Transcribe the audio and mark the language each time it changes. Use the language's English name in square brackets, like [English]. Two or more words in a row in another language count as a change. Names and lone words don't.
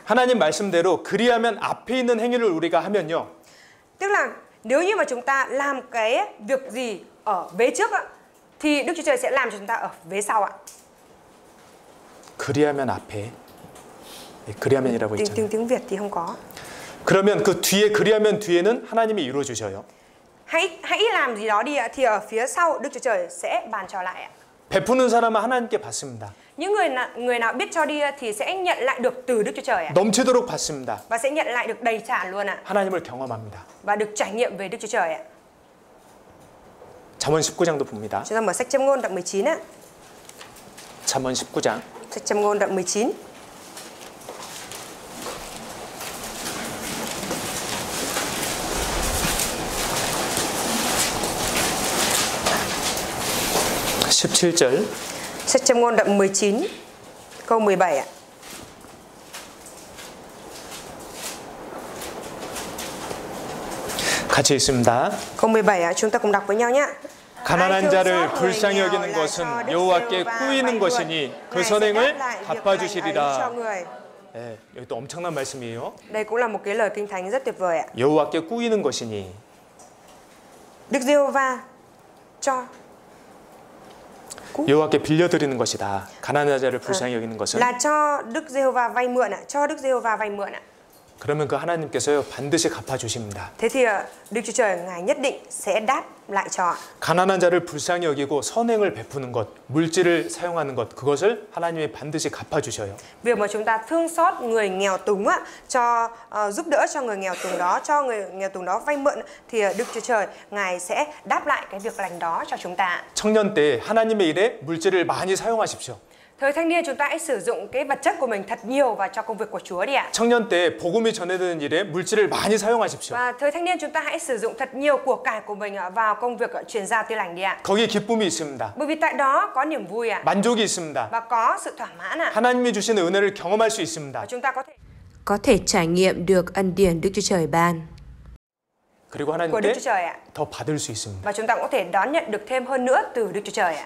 [Korean] 하나님 말씀대로 그리하면 앞에 있는 행위를 우리가 하면요. [Vietnamese] Tức là nếu như mà chúng ta làm cái việc gì ở vế trước ạ, thì Đức Chúa Trời sẽ làm cho chúng ta ở vế sau ạ. [Korean] 그리하면 앞에. 그리하면이라고 있잖아요. [Vietnamese] Tiếng Việt thì không có. [Korean] 그러면 그 뒤에 그리하면 뒤에는 하나님이 이루어 주셔요. [Vietnamese] Hãy làm gì đó đi ạ, thì ở phía sau Đức Chúa Trời sẽ ban cho lại ạ. [Korean] 베푸는 사람은 하나님께 받습니다. [Vietnamese] Những người nào biết cho đi thì sẽ nhận lại được từ Đức Chúa Trời ạ. [Korean] 넘치도록 받습니다. [Vietnamese] Và sẽ nhận lại được đầy tràn luôn ạ. [Korean] 하나님을 경험합니다. [Vietnamese] Và được trải nghiệm về Đức Chúa Trời ạ. [Korean] 잠언 19장도 봅니다. [Vietnamese] Chúng ta mở sách Châm ngôn đoạn 19 ạ. 잠언 19장. Sách Châm ngôn đoạn 19. Sách Châm ngôn đoạn 19 câu 17 ạ. [Korean] 같이 읽습니다. [Vietnamese] Câu 17 ạ, chúng ta cùng đọc với nhau nhé. [Korean] 가난한 자를 불쌍히 여기는 것은 여호와께 꾸이는 것이니 그 선행을 갚아주시리라. 네, 여기 또 엄청난 말씀이에요. [Vietnamese] Đây cũng là một cái lời kinh thánh rất tuyệt vời ạ. [Korean] 여호와께 꾸이는 것이니. [Vietnamese] Đức Giê-hô-va cho. [Korean] 여호와께 빌려드리는 것이다. 가난한 자를 불쌍히 여기는 것은. [Vietnamese] Là cho Đức Giê-hô-va vay mượn ạ, cho Đức Giê-hô-va vay mượn ạ. [Korean] 그러면 그 하나님께서요 반드시 갚아주십니다. [Vietnamese] Thế thì Đức Chúa Trời Ngài nhất định sẽ đáp lại cho. [Korean] 가난한 자를 불쌍히 여기고 선행을 베푸는 것, 물질을 사용하는 것, 그것을 하나님이 반드시 갚아주셔요. [Vietnamese] Việc mà chúng ta thương xót người nghèo túng á, cho giúp đỡ cho người nghèo túng đó, cho người nghèo túng đó vay mượn thì Đức Chúa Trời Ngài sẽ đáp lại cái việc lành đó cho chúng ta. [Korean] 청년 때 하나님의 일에 물질을 많이 사용하십시오. [Vietnamese] Thời thanh niên chúng ta hãy sử dụng cái vật chất của mình thật nhiều vào cho công việc của Chúa đi ạ. [Korean] 청년 때 복음이 전해지는 일에 물질을 많이 사용하십시오. [Vietnamese] Và thời thanh niên chúng ta hãy sử dụng thật nhiều của cải của mình vào công việc truyền giao tin lành đi ạ. [Korean] 거기에 기쁨이 있습니다. [Vietnamese] Bởi vì tại đó có niềm vui ạ. [Korean] 만족이 있습니다. [Vietnamese] Và có sự thỏa mãn ạ. [Korean] 하나님이 주시는 은혜를 경험할 수 있습니다. [Vietnamese] Và chúng ta có thể trải nghiệm được ân điển Đức Chúa Trời ban. [Korean] 그리고 [Vietnamese] của Đức [Korean] 하나님께 [Vietnamese] Chúa Trời ạ. [Korean] 더 받을 수 있습니다. [Vietnamese] Và chúng ta cũng có thể đón nhận được thêm hơn nữa từ Đức Chúa Trời ạ.